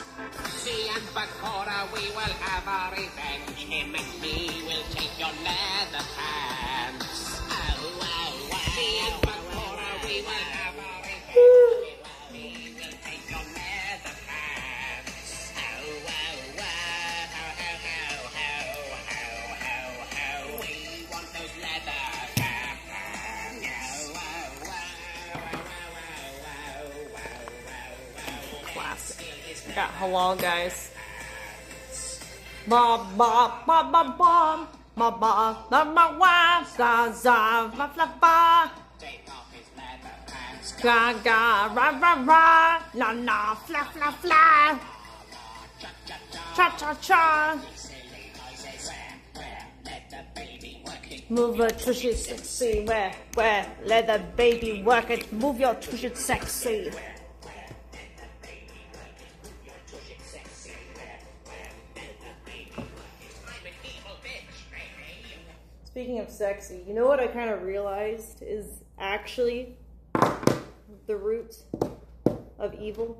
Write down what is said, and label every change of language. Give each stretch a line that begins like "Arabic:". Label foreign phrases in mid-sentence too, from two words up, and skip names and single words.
English: Me and Bakora, we will have our revenge. Him and me will take your leather pants. Oh, oh, oh. Me and Bakora, we will have our revenge. We will take your leather pants. Oh, oh, oh. Ho, ho, ho, ho, ho, ho, ho. We want those leather pants. Oh, oh, oh. Classic. Got halal, guys. Ba ba ba ba ba ba ba ba ba wa za za ba ba ba ga ga ra ra ra la la fla fla fla cha cha cha. Move your tushy sexy, where, let the baby work it. Move your tushy sexy. Speaking of sexy, you know what I kind of realized is actually the root of evil?